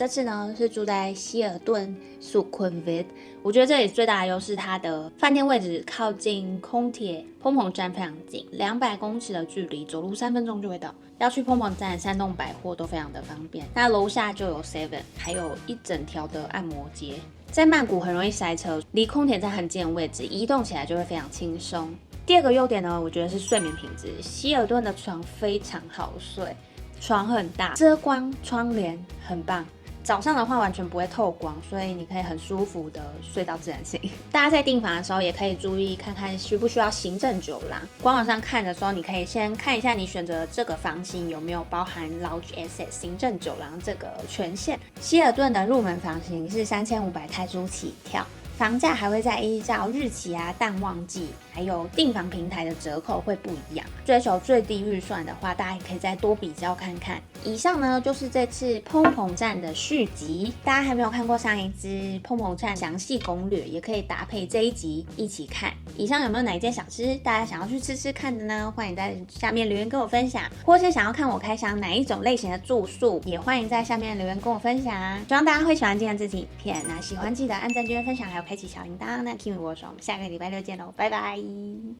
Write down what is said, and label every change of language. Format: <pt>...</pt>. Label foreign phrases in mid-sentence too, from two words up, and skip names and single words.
<zh>這次呢是住在希爾頓 Sukhumvit， 我覺得這裡最大的優勢，它的飯店位置靠近空鐵蓬蓬站非常近，200公尺的距離，走路3分鐘就會到。要去蓬蓬站、山洞百貨都非常的方便。那樓下就有 Seven， 還有一整條的按摩街。在曼谷很容易塞車，離空鐵站很近的位置，移動起來就會非常輕鬆。第二個優點呢，我覺得是睡眠品質。希爾頓的床非常好睡。床很大，遮光窗簾很棒。早上的話完全不會透光，所以你可以很舒服的睡到自然醒。大家在訂房的時候也可以注意看看需不需要行政酒廊。官網上看的時候，你可以先看一下你選擇的這個房型有沒有包含</zh> <en>Lounge Access</en> <zh>行政酒廊這個權限。希爾頓的入門房型是3500泰銖起跳。房價還會再依照日期啊、淡旺季，還有訂房平台的折扣會不一樣。追求最低預算的話，大家也可以再多比較看看。以上呢就是這次蓬蓬站的續集，大家還沒有看過上一支蓬蓬站詳細攻略，也可以搭配這一集一起看。以上有沒有哪一間想吃，大家想要去吃吃看的呢？歡迎在下面留言跟我分享，或是想要看我開箱哪一種類型的住宿，也歡迎在下面留言跟我分享。希望大家會喜歡今天這期影片，那喜歡記得按讚、訂閱、分享，還有開啟小鈴鐺。那 Kimi 我說，我們下個禮拜六見嘍，拜拜。</zh>